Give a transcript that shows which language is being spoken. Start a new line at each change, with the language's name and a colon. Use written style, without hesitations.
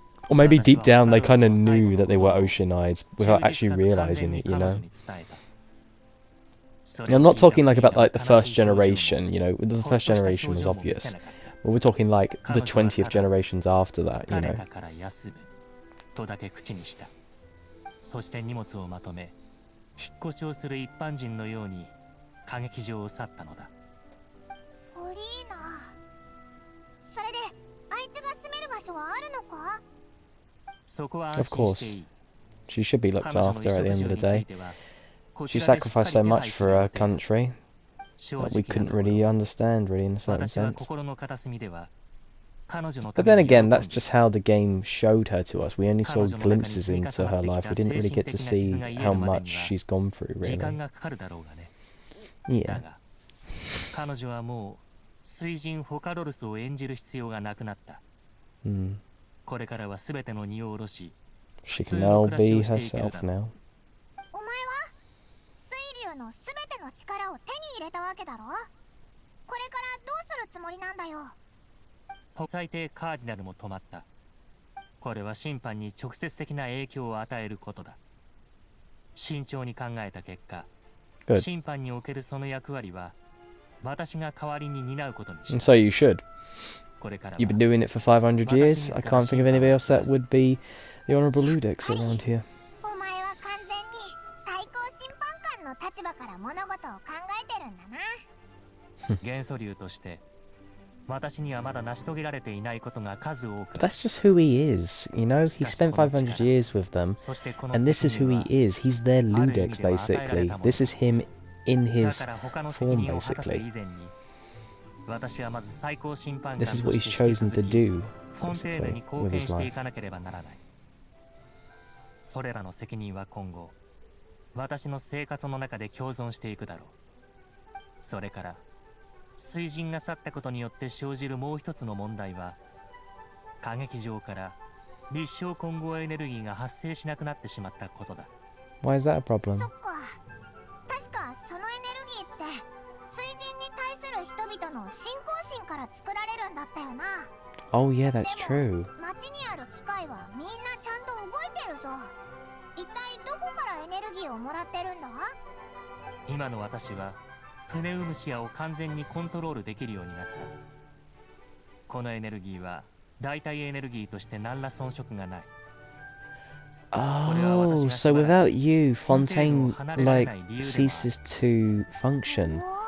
English: Or maybe deep down they kind of knew that they were ocean-eyed without actually realizing it, you know? I'm not talking like about like the first generation, you know, the first generation was obvious. But we're talking like the 20th generations after that, you know.
Japanese: とだけ口にした。そして荷物をまとめ、引っ越しをする一般人のように歌劇場を去ったのだ。フリーナ、それであいつが住める場所はあるのか？そこは安心していい。
English: She should be looked after at the end of the day. She sacrificed so much for her country that we couldn't really understand, really, in a certain sense. But then again, that's just how the game showed her to us. We only saw glimpses into her life. We didn't really get to see how much she's gone through, really. Yeah.
Japanese: 彼女はもう水神ホカロルスを演じる必要がなくなった。これからはすべての荷を下ろし、
English: She can now be herself now.
Japanese: お前は水流のすべての力を手に入れたわけだろ。これからどうするつもりなんだよ。最低カーディナルも止まった。これは審判に直接的な影響を与えることだ。慎重に考えた結果、審判におけるその役割は私が代わりに担うことにした。
English: So you should. You've been doing it for 500 years. I can't think of anybody else that would be the Honorable Ludix around here.
Japanese: お前は完全に最高審判官の立場から物事を考えてるんだな。元素流として私にはまだ成し遂げられていないことが数多く。
English: But that's just who he is, you know? He spent 500 years with them, and this is who he is. He's their Ludix, basically. This is him in his form, basically. This is what he's chosen to do, basically, with his life.
Japanese: それらの責任は今後私の生活の中で共存していくだろう。それから水神が去ったことによって生じるもう一つの問題は、歌劇場から立証混合エネルギーが発生しなくなってしまったことだ。
English: Why is that a problem?
Japanese: そっか、確かそのエネルギーって水神に対する人々の信仰心から作られるんだったよな。
English: Oh yeah, that's true.
Japanese: 街にある機械はみんなちゃんと動いてるぞ。一体どこからエネルギーをもらってるんだ？今の私はプネウムシアを完全にコントロールできるようになった。このエネルギーは代替エネルギーとして何ら遜色がない。
English: Oh, so without you, Fontaine, like, ceases to function.